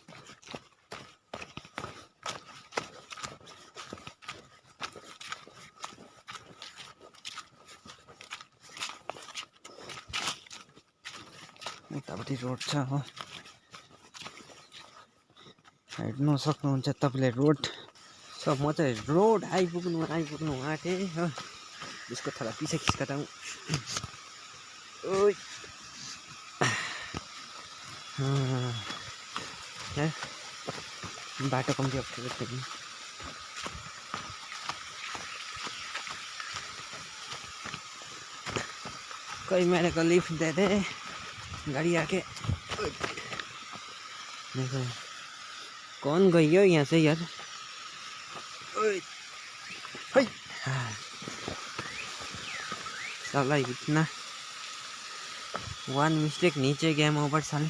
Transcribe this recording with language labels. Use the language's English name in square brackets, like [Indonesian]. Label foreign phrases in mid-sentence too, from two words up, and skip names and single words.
[Nepali] उतापट्टि रोड छ हो, हेर्नु सक्नुहुन्छ तपाईँले रोड। म चाहिँ रोड आइपुग्नु आँटेँ हो। [Hindi] यसको थोडा पीछे खिस्कता हूँ। [Nepali] ओइ बाटो कम्ती अप्ठ्यारो छ नि। [Hindi] कोई मेरे को लिफ्ट दे दे, गाड़ी आके। देखो कौन गई हो यहाँ से यार। साला इतना [English] one mistake [Hindi] नीचे गया मैं ऊपर साले।